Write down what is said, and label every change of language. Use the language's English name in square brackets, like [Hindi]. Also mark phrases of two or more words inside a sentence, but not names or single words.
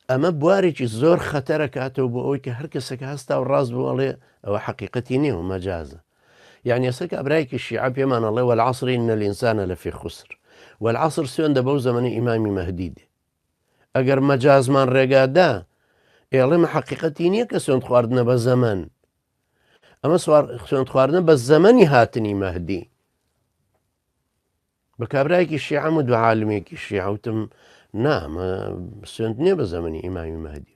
[Central Kurdish] ئەمە بوارێکی زۆر خەتەرە کاتەوە بۆ ئەوەی کە هەر کەسێک هەستا و ڕاست بڵێ ئەوە حەقیقەتی نییە و مەجازە. یعنی ئێستا کابرایەکی شیعە پێمان ئەڵێ [Arabic] والعصر إن الإنسان لفي خسر، [Central Kurdish] والعصر سوێندە بەو زەمەنی ئیمامی مەهدی دێ. ئەگەر مەجازمان ڕێگادا ئێڵێمە حەقیقەتی نییە کە سوێند خواردنە بە زەمەن، ئەمە سوێند خواردنە بە زەمەنی هاتنی مەهدی. بە کابرایەکی شیعەم و دو عالمێکی شیعەوتم نامە سوێند نییە بە زەمەنی ئیمامی مەهدی.